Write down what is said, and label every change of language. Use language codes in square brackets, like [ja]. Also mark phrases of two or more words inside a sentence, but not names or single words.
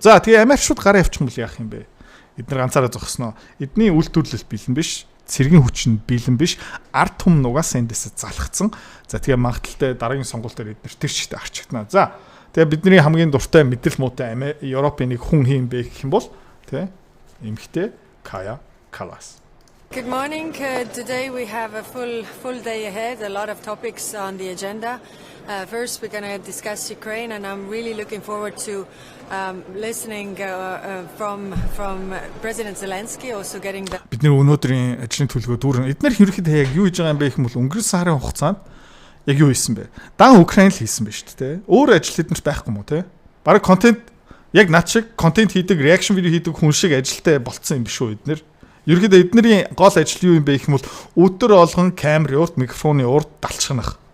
[mn] За тэгээ Америкчууд гараа явчих юм бол яах юм бэ? Эднэр ганцаараа зогсноо. Эдний үйлдвэрлэл бэлэн биш. Цэргийн хүч нь бэлэн биш, ард түмэн угаасаа эндээсээ залхацсан. За тэгээ магадaltaй дараагийн сонголтоор эдгээр тэр чигт арчигтана. За тэгээ бидний хамгийн дуртай мэдэл муутай Европын нэг хүн хийм бэ гэх юм бол тэ эмхтэй Kaja Kallas. [en] Good morning. Today we have a full day ahead. A lot of topics on the agenda. First, we're going to discuss Ukraine, and I'm really looking forward to listening from President Zelensky, also getting the. [mn] Бидний өнөөдрийн ажлын төлөвөө дүүрэн эдгээр ерөнхийдөө яг юу хийж байгаа юм бэ гэх юм бол өнгөрсөн сарын хугацаанд яг юу хийсэн бэ? Дан Украин л хийсэн байж тээ. Өөр ажил эднэрт байхгүй мó тээ. Бараг контент яг над шиг контент хийдэг, реакшн видео хийдэг хүн шиг ажилтай болцсон юм биш үү эднэр? Ерөнхийдөө эднэрийн гол ажил юу юм бэ гэх юм бол өдөр болгон камерын урд, микрофоны урд далчхнах.